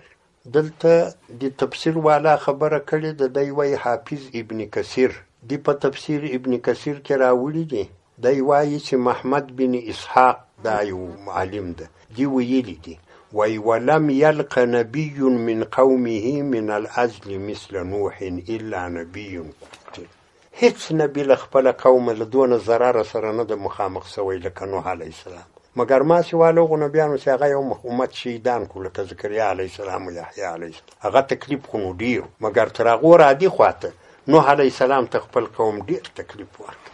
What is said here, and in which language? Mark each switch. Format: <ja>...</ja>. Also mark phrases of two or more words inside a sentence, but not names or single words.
<ps>دلته د تفسیر والا خبره کړې ده، دی وایي حافظ ابن کثیر دی په تفسیر ابن کثیر کې راوړي دي. دی وایي چې محمد بن اسحاق دا یو عالم ده، دی ویلي دي وایي</ps> <ar>ولم یلق نبی من قومه من العزل مثل نوح الا نبی قتل.</ar> <ps>هیڅ نبی له خپله قومه له دونه ضرره سره نه ده مخامخ سوی لکه نوح</ps> <ar>علیه السلام،</ar> <ps>مگر ما چې والا هغو نبیانو چې هغه یو امت شهیدان کړو، لکه زکریا</ps> <ar>علیه السلام</ar> <ps>او یحیی</ps> <ar>علیه السلام.</ar> <ps>هغه تکلیف خو نو ډېر، مګر تر هغو رادي خواته نوح</ps> <ar>علیه السلام</ar> <ps>ته خپل قوم ډېر تکلیف ورکړ.</ps>